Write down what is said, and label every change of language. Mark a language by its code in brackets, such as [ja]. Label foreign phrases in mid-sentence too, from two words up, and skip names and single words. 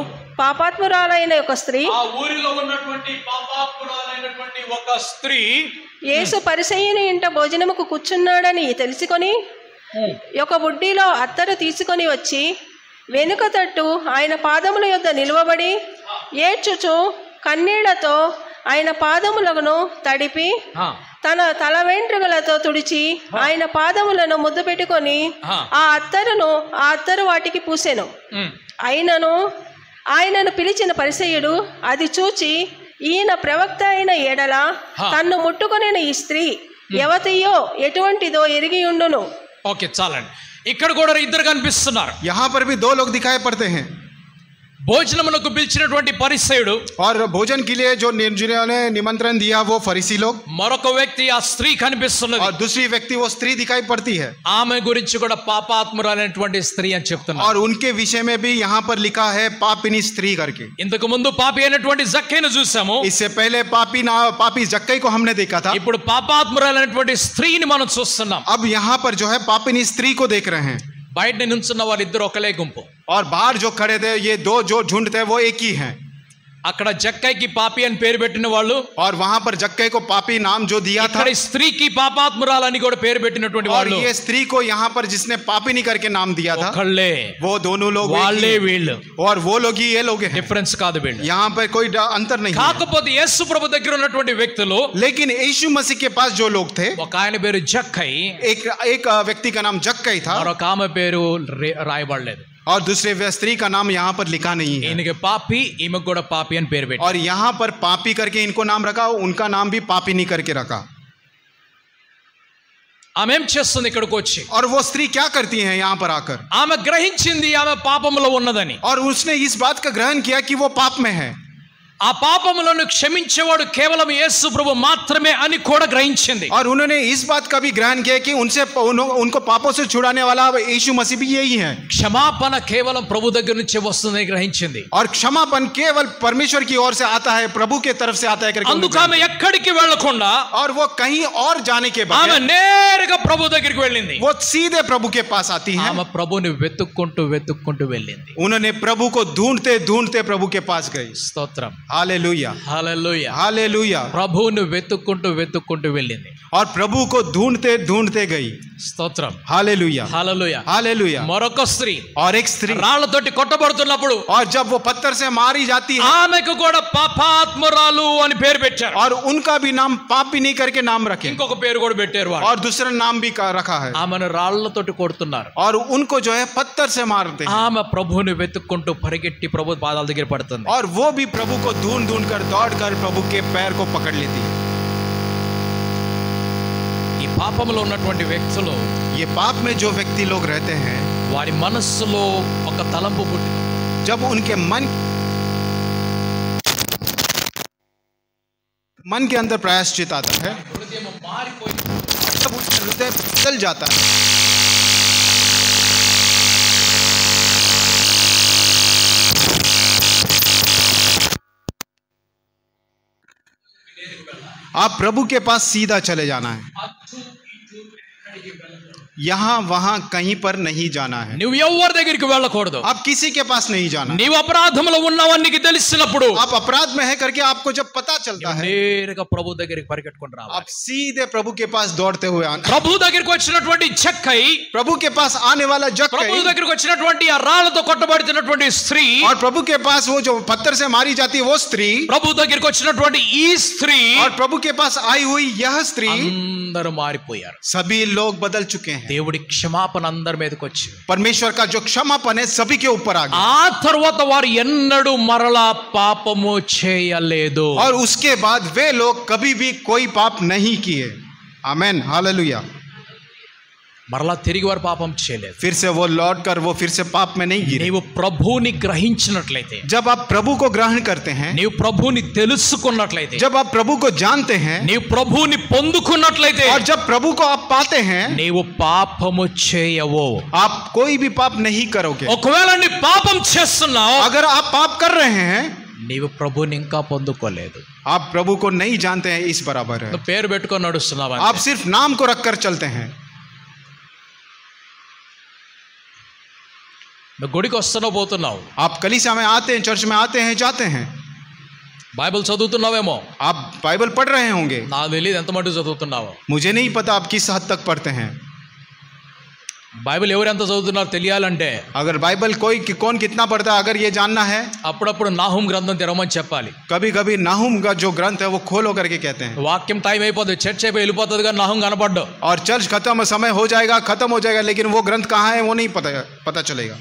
[te] పాపాత్మురాలైన ఒక స్త్రీ, ఆ ఊరిలో ఉన్నటువంటి పాపాత్మురాలైనటువంటి ఒక స్త్రీ యేసు పరిసయ్యుని ఇంట భోజనముకు కూర్చున్నాడని తెలుసుకొని ఒక బుడ్డిలో అత్తరు తీసుకొని వచ్చి వెనుక తట్టు ఆయన పాదముల యొద్ద నిలువబడి ఏడ్చుచు కన్నీళ్లతో ఆయన పాదములను తడిపి తన తల వెంట్రుకలతో తుడిచి ఆయన పాదములను ముద్దు పెట్టుకొని ఆ అత్తరు వాటికి పూసెను. ఆయనను పిలిచిన పరిసయ్యుడు అది చూచి, ఈయన ప్రవక్త అయిన ఎడల తన్ను ముట్టుకొనిన ఈ స్త్రీ ఎవతియో ఎటువంటిదో ఎరిగి ఉండును. ఓకే, చాలండి. ఇక్కడ కూడా ఇద్దరు కనిపిస్తున్నారు. [hi] यहाँ पर भी दो लोग दिखाई पड़ते हैं. [te] భోజనమునకు పిలిచినటువంటి పరిసయ్యుడు [hi] और भोजन के लिए जो जिन्होंने निमंत्रण दिया वो फरीसी लोग. [te] మరొక వ్యక్తి ఆ స్త్రీ కనిపిస్తున్నది. [hi] और दूसरी व्यक्ति वो स्त्री दिखाई पड़ती है. [te] ఆమె గురించి కూడా పాపాత్మురాలైనటువంటి స్త్రీ అని చెప్తున్నారు. [hi] और उनके विषय में भी यहाँ पर लिखा है पापिनी स्त्री करके. [te] ఇంతకు ముందు పాపి అయినటువంటి జక్కైను చూసాము. [hi] इससे पहले पापी जक्कई को हमने देखा था. [te] ఇప్పుడు పాపాత్మురాలైనటువంటి స్త్రీని మనం చూస్తున్నాం. [hi] अब यहाँ पर जो है पापिनी स्त्री को देख रहे हैं. [te] బయట నించున్న వాళ్ళిద్దరు ఒకలే గుంపు. [hi] और बाहर जो खड़े थे ये दो जो झुंड थे वो एक ही हैं. [te] అక్కడ జక్కైకి పాపి అని పేరు పెట్టిన వాళ్ళు, [hi] और वहां पर जक्कई को पापी नाम जो दिया था, [te] ఇక్కడ స్త్రీకి పాపాత్మురాలని కూడా పేరు పెట్టినటువంటి వాళ్ళు, [hi] और ये स्त्री को यहाँ पर जिसने पापिनी करके नाम दिया था [te] ఒకళ్ళే. [hi] वो दोनों लोग [te] వాళ్ళే వీళ్ళు, [hi] और वो लोग ही ये लोग हैं. [te] డిఫరెన్స్ కాదు వీళ్ళు. [hi] यहाँ पर कोई अंतर नहीं. [te] కాకపోతే యేసు ప్రభు దగ్గర ఉన్నటువంటి వ్యక్తులు, [hi] लेकिन यीशु मसीह के पास जो लोग थे, [te] ఒక ఆయన పేరు జక్కై, [hi] एक व्यक्ति का नाम जक्कई था, [te] మరొక ఆమె పేరు రాయబడలేదు. [hi] और दूसरे स्त्री का नाम यहाँ पर लिखा नहीं है. इनके पापी, इमक [te] కూడా పాపి అని పేరు పెట్టారు. [hi] और यहाँ पर पापी करके इनको नाम रखा, उनका नाम भी पापिनी करके रखा. [te] ఆమె ఏం చేస్తుంది ఇక్కడికి వచ్చి? [hi] और वो स्त्री क्या करती है यहाँ पर आकर? [te] ఆమె గ్రహించింది ఆమె పాపములో ఉన్నదని. [hi] और उसने इस बात का ग्रहण किया कि वो पाप में है. [te] ఆ పాపములను క్షమించేవాడు కేవలం యేసు ప్రభు మాత్రమే అని కూడా గ్రహించింది. [hi] और उन्होंने इस बात का भी ग्रहण किया कि उनको पापों से छुड़ाने वाला यीशु मसीह भी यही है. [te] క్షమాపణ కేవలం ప్రభు దగ్గర నుంచి వస్తుందని గ్రహించింది. [hi] और क्षमापण केवल परमेश्वर की ओर से आता है, प्रभु के तरफ से आता है करके. [te] అందుకు ఆమె ఎక్కడికి వెళ్ళకుండా, [hi] और वो कहीं और जाने के [te] ఆమె [hi] बजाय [te] నేరుగా ప్రభు దగ్గరికి వెళ్ళింది. [hi] वो सीधे प्रभु के पास आती है. [te] ఆమె ప్రభుని వెతుక్కుంటూ వెళ్ళింది. [hi] उन्होंने प्रभु को ढूंढते प्रभु के पास गई. [te] స్తోత్రం. [hi] हालेलुया, हालेलुया, हालेलुया. [te] ప్రభువును వెతుక్కుంటూ వెళ్ళింది. [hi] और प्रभु को ढूंढते गई. [te] స్తోత్రం. [hi] हालेलुया, हालेलुया, हालेलुया. [te] మరొక స్త్రీ, [hi] और एक स्त्री [te] రాళ్లతోటి కొట్టబడుతున్నప్పుడు, [hi] और जब वो पत्थर से मारी जाती है, [te] ఆమెకు కూడా పాపాత్మురాలు అని పేరు పెట్టారు. [hi] और उनका भी नाम पापिनी करके नाम रखे. [te] ఇంకొక పేరు కూడా పెట్టారు వాళ్ళు. [hi] और दूसरा नाम भी रखा है. [te] ఆమెను రాళ్లతోటి కొడుతున్నారు. [hi] और उनको जो है पत्थर से मारते हैं. [te] ఆమె ప్రభువుని వెతుక్కుంటూ పరిగెట్టి ప్రభు పాదాల దగ్గర పడుతుంది. [hi] और वो भी प्रभु को ढूंढ कर दौड़ कर प्रभु के पैर को पकड़ लेती है. [te] ఈ పాపంలో ఉన్నటువంటి వ్యక్తులు, [hi] ये पाप में जो व्यक्ति लोग रहते हैं, [te] వారి మనస్సులో ఒక తలంపు పుట్టింది. [hi] जब उनके मन के अंदर प्रायश्चित आता है, तब उनका हृदय बदल जाता है. आप प्रभु के पास सीधा चले जाना है. यहाँ वहां कहीं पर नहीं जाना है. [te] నువ్వు ఎవరి దగ్గరికి వెళ్ళకూడదు. [hi] आप किसी के पास नहीं जाना. [te] నీవు అపరాధంలో ఉన్నావని నీకు తెలిసినప్పుడు, [hi] आप अपराध में है करके आपको जब पता चलता है, [te] నేరుగా ప్రభు దగ్గరికి పరిగెట్టుకొని రావాలి. [hi] आप सीधे प्रभु के पास दौड़ते हुए आना. [te] ప్రభు దగ్గరికి వచ్చినటువంటి జక్కై, [hi] प्रभु के पास आने वाला [te] ప్రభు [hi] जक्कई, [te] దగ్గరికి వచ్చినటువంటి ఆ రాళ్లతో కొట్టబడుతున్నటువంటి స్త్రీ, [hi] और प्रभु के पास वो जो पत्थर से मारी जाती है वो स्त्री, [te] ప్రభు దగ్గరికి వచ్చినటువంటి ఈ స్త్రీ, [hi] और प्रभु के पास आई हुई यह स्त्री, [te] అందరూ మారిపోయారు. [hi] सभी लोग बदल चुके हैं. [te] దేవుడి క్షమాపణ అందరి మీదకి వచ్చింది. [hi] परमेश्वर का जो क्षमापन है सभी के ऊपर आ गया. [te] ఆ తర్వాత వారు ఎన్నడూ మరలా పాపము చేయలేదు. [hi] और उसके बाद वे लोग कभी भी कोई पाप नहीं किए. आमेन, हालेलुया. [te] మరలా తిరిగి వారు పాపం చేయలేదు. [hi] फिर से वो लौट कर वो फिर से पाप में नहीं गिरे. [te] నీవు ప్రభువుని గ్రహించినట్లయితే, [hi] जब आप प्रभु को ग्रहण करते हैं, [te] నీవు ప్రభువుని తెలుసుకున్నట్లయితే, [hi] जब आप प्रभु को जानते हैं, [te] నీవు ప్రభువుని పొందుకున్నట్లయితే, [hi] और जब प्रभु को आप पाते हैं, [te] నీవు పాపము చేయవు. [hi] आप कोई भी पाप नहीं करोगे. [te] ఒకవేళ నీ పాపం చేస్తున్నావు, [hi] अगर आप पाप कर रहे हैं, [te] నీవు ప్రభువుని ఇంకా పొందుకోలేదు. [hi] आप प्रभु को नहीं जानते हैं, इस बराबर है. [te] నువ్వు పేరు పెట్టుకొని నడుస్తున్నావు. [hi] आप सिर्फ नाम को रखकर चलते हैं. [te] నువ్వు గుడికి వస్తున్నావు, పోతున్నావు, [hi] आप कलीसिया में आते हैं, चर्च में आते हैं, जाते हैं, [te] బైబిల్ చదువుతున్నావేమో, [hi] आप बाइबल पढ़ रहे होंगे. [te] నాకు తెలియదు ఎంత మటుకు చదువుతున్నావో. [hi] मुझे नहीं पता आप किस हद तक पढ़ते हैं. [te] బైబిల్ ఎవరు ఎంత చదువుతున్నారో తెలియాలంటే, [hi] अगर बाइबल कोई कौन कितना पढ़ता है, अगर ये जानना है, [te] అప్పుడప్పుడు నాహూం గ్రంథం తెరవమని చెప్పాలి. [hi] कभी कभी नाहूम का जो ग्रंथ है वो खोलो करके कहते हैं. [te] వాక్యం టైం అయిపోతుంది, చర్చ్ అయిపోయి వెళ్ళిపోతుంది, కానీ నాహూం కనపడ్డు. [hi] और चर्च खत्म, समय हो जाएगा, खत्म हो जाएगा, लेकिन वो ग्रंथ कहाँ है वो नहीं पता चलेगा.